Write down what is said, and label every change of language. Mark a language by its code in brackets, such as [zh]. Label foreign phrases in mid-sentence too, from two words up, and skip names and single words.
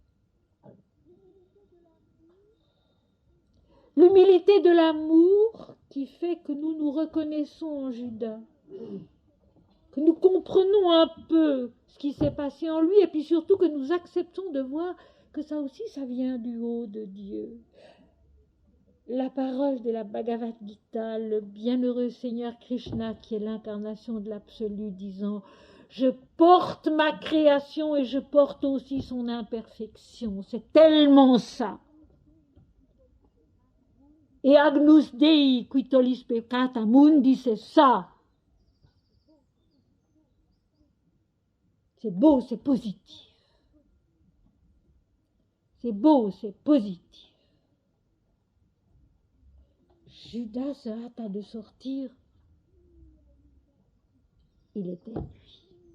[fr] L'humilité de l'amour qui fait que nous nous reconnaissons en Judas, que nous comprenons un peu ce qui s'est passé en lui et puis surtout que nous acceptons de voir que ça aussi, ça vient du haut de Dieu. la parole de la Bhagavad Gita, le bienheureux Seigneur Krishna qui est l'incarnation de l'absolu, disant « Je porte ma création et je porte aussi son imperfection ». C'est tellement ça. [la] Et Agnus Dei qui tollis peccata mundi, [fr] c'est ça. C'est beau, c'est positif. C'est beau, c'est positif. Judas se hâta de sortir. Il était nuit.